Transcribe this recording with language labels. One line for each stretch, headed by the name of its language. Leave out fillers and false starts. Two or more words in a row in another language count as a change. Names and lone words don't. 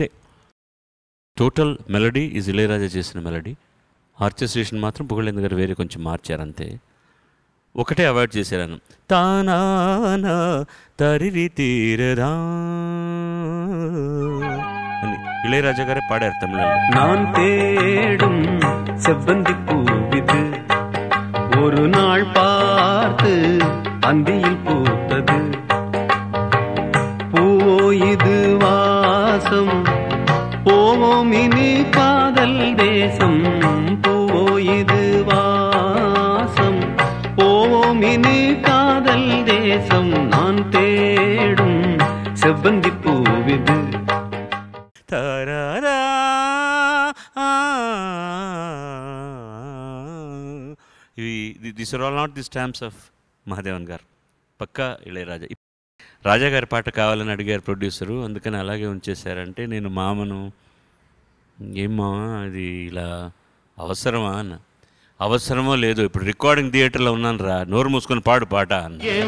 English: total melody is
Telugu: ఇళయరాజా చేసిన మెలడీ. ఆర్కెస్ట్రేషన్ మాత్రం పుగళేంద్ర గారు వేరే కొంచెం మార్చారు అంతే. ఒకటే అవాయిడ్ చేశారు, తానా తరిరి తీరదా అని ఇళయరాజా గారే పాడారు తమిళంలో.
Tamil: நான் தேடும் செவ்வந்தி பூவிது ஒரு நாள் பார்த்து அந்தியில் பூத்தது பூவோ இது வாசம் போவோம் காதல் தேசம் பூவோ இது வாசம் போவோம் இனி காதல் தேசம் நான் தேடும் செவ்வந்தி பூவிது
English: tarara this are all not the stamps of Mahadevan
Telugu: గారు, పక్కా ఇళయరాజా. రాజా గారి పాట కావాలని అడిగారు ప్రొడ్యూసరు, అందుకని అలాగే ఉంచేశారంటే నేను మామను ఏం మామ అది ఇలా అవసరమా అన్న. అవసరమో లేదో ఇప్పుడు
English: recording theatre
Telugu: ఉన్నాను రా, నోరు మూసుకొని పాడు పాట అన్న.